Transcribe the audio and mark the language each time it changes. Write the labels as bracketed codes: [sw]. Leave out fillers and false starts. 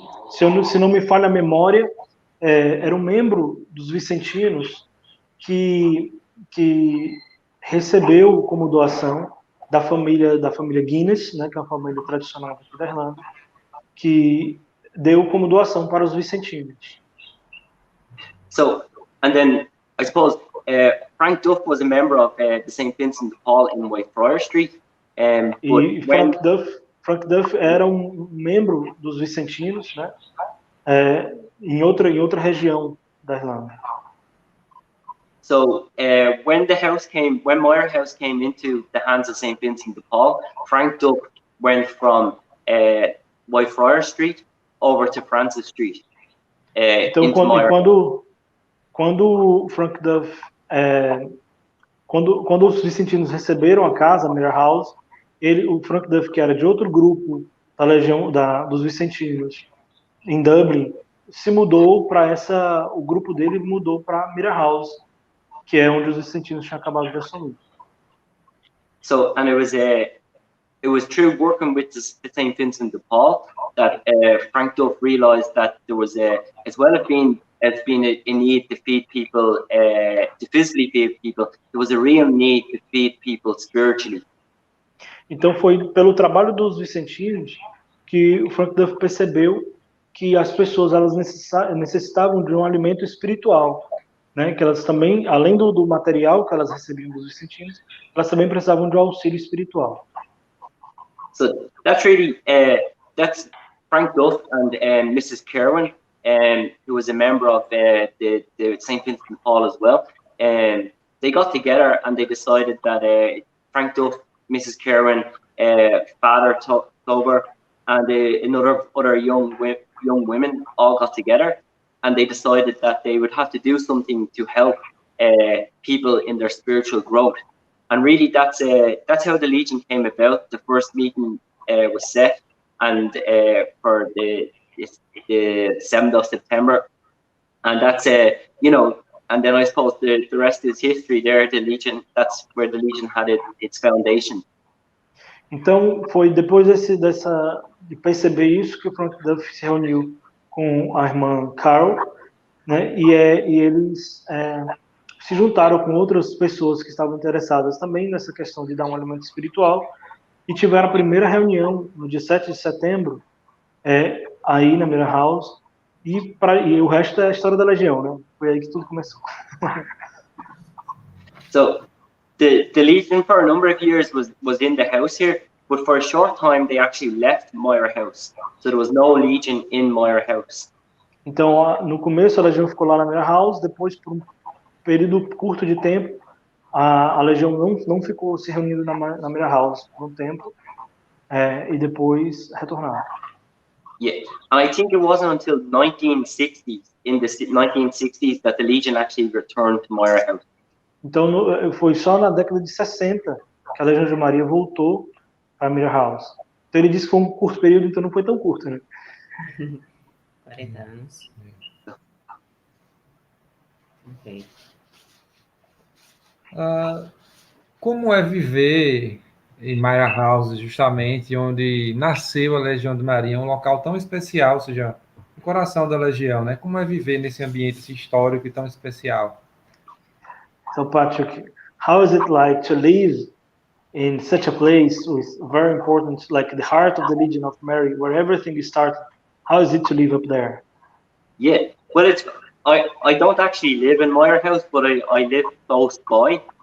[pt] Se não me falha a memória, era um membro dos vicentinos que recebeu como doação da família Guinness, né, que é uma família tradicional aqui da Irlanda, que deu como doação para os vicentinos. [en] So, and then I suppose Frank Duff was a member of the St. Vincent de Paul in Whitefriar Street. [pt] E Frank Duff era um membro dos vicentinos, né, em outra região da Irlanda. [en] So when Myra House came into the hands of St. Vincent de Paul, Frank Duff went from Whitefriar Street over to Francis Street. [pt] Então, quando Frank Duff, quando os vicentinos receberam a casa, Myra House, o Frank Duff, que era de outro grupo da legião dos vicentinos em Dublin, se mudou para o grupo dele mudou para Myra House, que é onde os vicentinos tinham acabado de assumir. [en] So, and it was through working with the St. Vincent de Paul that Frank Duff realized that there was as well as being a need to feed people, to physically feed people, there was a real need to feed people spiritually. [pt] Então foi pelo trabalho dos vicentinos que o Frank Duff percebeu que as pessoas elas necessitavam de um alimento espiritual, né? Que elas também, além do material que elas recebiam dos vicentinos, elas também precisavam de um auxílio espiritual. [en] So that's really that's Frank Duff and Mrs. Kerwin, who was a member of the St. Vincent de Paul as well. They got together and they decided that Frank Duff, Mrs. Kerwin, father took over, and other young women all got together, and they decided that they would have to do something to help people in their spiritual growth. And really, that's how the Legion came about. The first meeting was set, and for the 7th of September, and that's you know, and then I suppose the rest is history. There, the Legion. That's where the Legion had its foundation. [pt] Então foi depois de perceber isso que o Frank Duff se reuniu com a irmã Carol, né? E eles se juntaram com outras pessoas que estavam interessadas também nessa questão de dar um alimento espiritual e tiveram a primeira reunião no dia 7 de setembro aí na Myra House e o resto é a história da Legião, né? Foi aí que tudo começou. [en] So the Legion for a number of years was in the house here, but for a short time they actually left Myra House. So there was no Legion in Myra House. [pt] Então, no começo a Legião ficou lá na Myra House, depois por um período curto de tempo, a Legião não ficou se reunindo na Myra House por um tempo, e depois retornaram. [en] Yeah, and I think it wasn't until 1960s, in the 1960s, that the Legion actually returned to Myra House. [pt] Então, foi só na década de 60 que a Legião de Maria voltou para a Myra House. Então, ele disse que foi um curto período, então não foi tão curto, né? 40 anos. Ok. Como é viver em Myra House, justamente onde nasceu a Legião de Maria, um local tão especial, ou seja, o coração da Legião, né? Como é viver nesse ambiente histórico e tão especial? [en] So, Patrick, how is it like to live in such a place with very important, like the heart of the Legion of Mary, where everything started? How is it to live up there? Yeah, well, I don't actually live in Myra House, but I live close by.